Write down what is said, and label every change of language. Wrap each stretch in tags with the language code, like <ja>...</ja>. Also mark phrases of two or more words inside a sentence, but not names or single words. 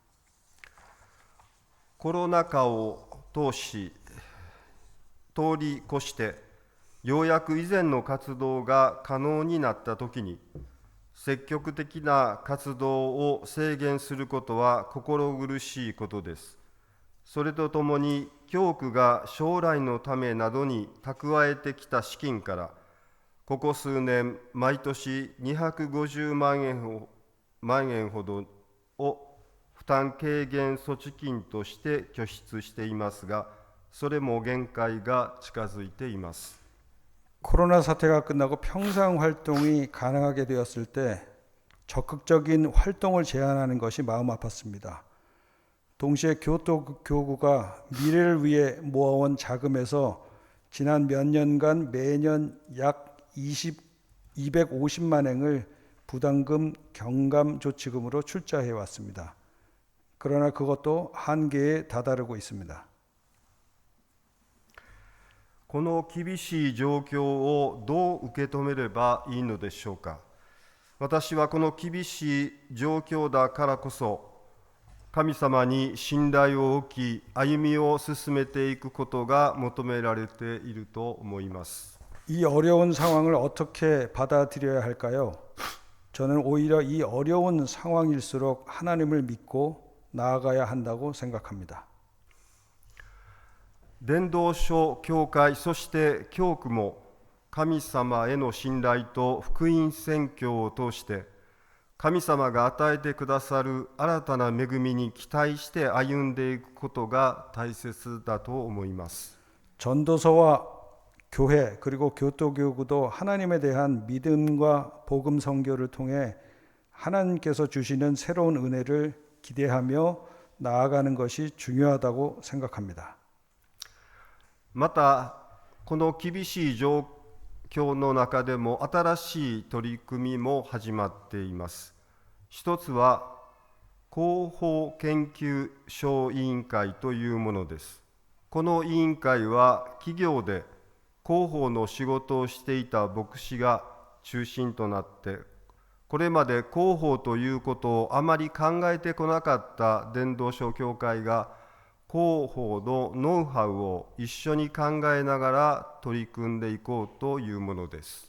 <ja>コロナ禍を通り越してようやく以前の活動が可能になったときに、積極的な活動を制限することは心苦しいことです。それとともに、教区が将来のためなどに蓄えてきた資金から、ここ数年、毎年250万円ほどを負担軽減措置金として拠出していますが、それも限界が近づいています。</ja> <ko>코로나 사태가 끝나고 평상 활동이 가능하게 되었을 때 적극적인 활동을 제안하는 것이 마음 아팠습니다. 동시에 교토 교구가 미래를 위해 모아온 자금에서 지난 몇 년간 매년 약 250만 행을 부담금 경감 조치금으로 출자해 왔습니다. 그러나 그것도 한계에 다다르고 있습니다.</ko> <ja>この厳しい状況をどう受け止めればいいのでしょうか。私はこの厳しい状況だからこそ、神様に信頼を置き、歩みを進めていくことが求められていると思います。</ja> <ko>이 어려운 상황을 어떻게 받아들여야 할까요? 저는 오히려 이 어려운 상황일수록 하나님을 믿고 나아가야 한다고 생각합니다.</ko> <ja>伝道書教会、そして教区も神様への信頼と福音宣教を通して神様が与えてくださる新たな恵みに期待して歩んでいくことが大切だと思います。</ja> <ko>전도서와 교회 그리고 교토교구도 하나님에 대한 믿음과 복음 선교를 통해 하나님께서 주시는 새로운 은혜를 기대하며 나아가는 것이 중요하다고 생각합니다.</ko> <ja>また、この厳しい状況の中でも新しい取り組みも始まっています。一つは、広報研究小委員会というものです。この委員会は企業で広報の仕事をしていた牧師が中心となって、これまで広報ということをあまり考えてこなかった伝道書協会が、広報のノウハウを一緒に考えながら取り組んでいこうというものです。</ja>